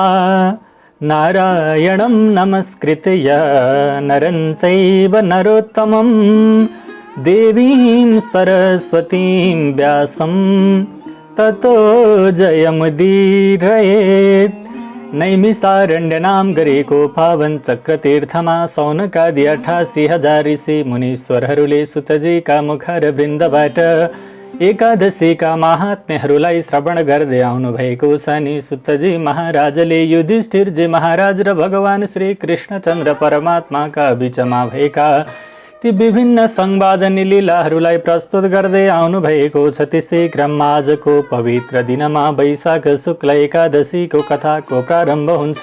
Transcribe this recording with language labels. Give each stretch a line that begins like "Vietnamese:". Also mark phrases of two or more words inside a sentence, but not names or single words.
Sanskrit: नारायणं नमस्कृत्य नरं चैव नरोत्तमं देवीं सरस्वतीं व्यासं ततो जयमुदीरयेत्।
Nepali: नैमिषारण्यनाम गरेको पावन चक्रतीर्थमा सौनकादि 88,000 ऋषि मुनीश्वरहरूले सुतजीका मुखर वृन्दबाट एकादशीका महात्म्यहरूलाई श्रवण गर्दै आउनुभएको छ नि। सुतजी महाराजले युधिष्ठिरजी महाराज र भगवान श्री कृष्णचन्द्र परमात्माका बीचमा भएका ती विभिन्न संवादनी लीलाहरूलाई प्रस्तुत गर्दै आउनुभएको छ। त्यसै क्रममा आजको पवित्र दिनमा वैशाख शुक्ल एकादशीको कथाको प्रारम्भ हुन्छ।